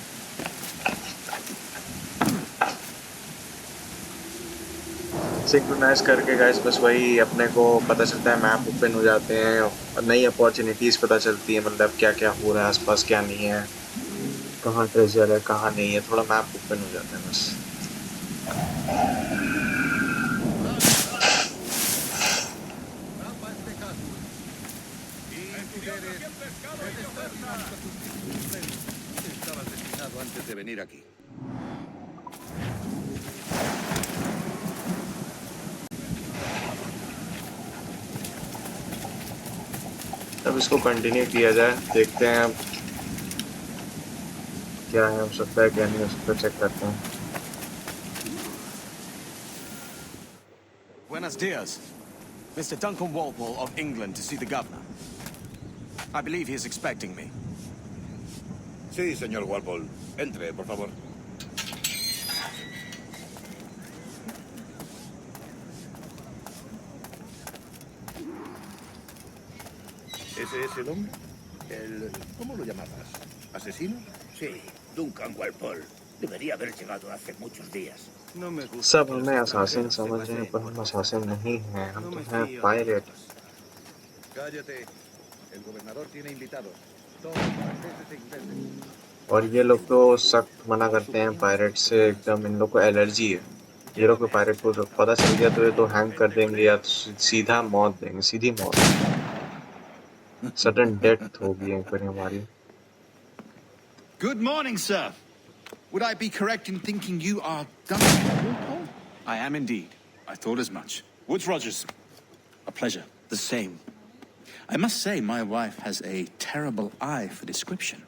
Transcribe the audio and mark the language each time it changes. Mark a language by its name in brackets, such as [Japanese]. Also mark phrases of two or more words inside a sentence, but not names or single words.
[Hindi] सिंक्रोनाइज करके गाइस बस वही अपने को पता चलता है, [English] map open [Hindi] हो जाते हैं और नई अपॉर्चुनिटीज़ पता चलती है, मतलब क्या क्या हो रहा है आसपास, क्या नहीं है, कहाँ ट्रेजर है कहाँ नहीं है, थोड़ा [English] map open [Hindi] हो जाता है बस। [Spanish] Estabas destinado antes de venir aquí. [Hindi] अब इसको कंटिन्यू किया जाए, देखते हैं अब क्या है, हो सकता है क्या नहीं हो सकता, चेक करते हैं। [Spanish] Buenos dias. [English] Mr. Duncan Walpole of England to see the governor. I believe he is expecting me. [Spanish] Sí, señor Walpole. Entre, por favor. ¿Ese es el hombre? ¿Cómo lo llamabas? ¿Asesino? Sí, Duncan Walpole. Debería haber llegado hace muchos días. No me gusta [Hindi] सब [Spanish] que [Hindi] हमें [Spanish] los [Hindi] असासिन [Spanish] extranjeros se [Hindi] समझ रहे हैं [Spanish] paseen [Hindi] पर [Spanish] por [Hindi] हम असासिन नहीं हैं, हम [Spanish] No [Hindi] तो [Spanish] me [Hindi] हैं [Spanish] fío de [Hindi] पायरेट। [Spanish] ellos. Cállate. El gobernador tiene invitados. Todos franceses e ingleses. [Hindi] और ये लोग तो सख्त मना करते हैं पायरेट से, एकदम इन लोग को एलर्जी है। ये लोग को पायरेट को पता चल गया तो ये तो हैंग कर देंगे या सीधा मौत देंगे, सीधी मौत, [English] sudden death [Hindi] होगी एक बार हमारी। [English] Good morning, sir. Would I be correct in thinking you are Duncan Walpole? I am indeed. I thought as much. Woods Rogers. A pleasure. The same. I must say, my wife has a terrible eye for description.